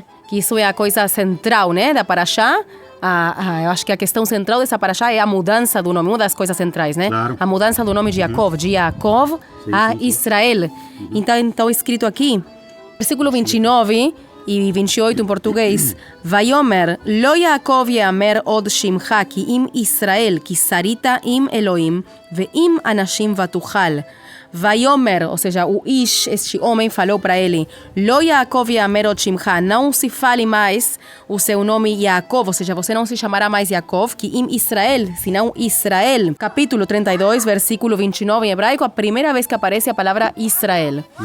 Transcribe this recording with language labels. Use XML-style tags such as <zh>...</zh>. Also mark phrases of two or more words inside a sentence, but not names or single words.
<pt>Que isso é a coisa central, né, da Parashá. Eu acho que a questão central dessa Parashá é a mudança do nome, uma das coisas centrais, né? Claro. A mudança do nome de Jacob, a Israel. Então, escrito aqui, versículo 29 e 28 em português,</pt> <he>ויאמר לא יעקב יאמר עוד שמך כי אם ישראל כי שרית עם אלהים ועם אנשים ותוכל. Vaiomer,</he> <pt>ou seja, o Ish, este homem, falou para ele:</pt> <he>לא יעקב יאמר עוד שמך,</he> <pt>não se fale mais o seu nome Yaakov, ou seja, você não se chamará mais Yaakov,</pt> <he>כי אם ישראל,</he> <pt>senão Israel. Capítulo 32, versículo 29 em hebraico, a primeira vez que aparece a palavra Israel.</pt>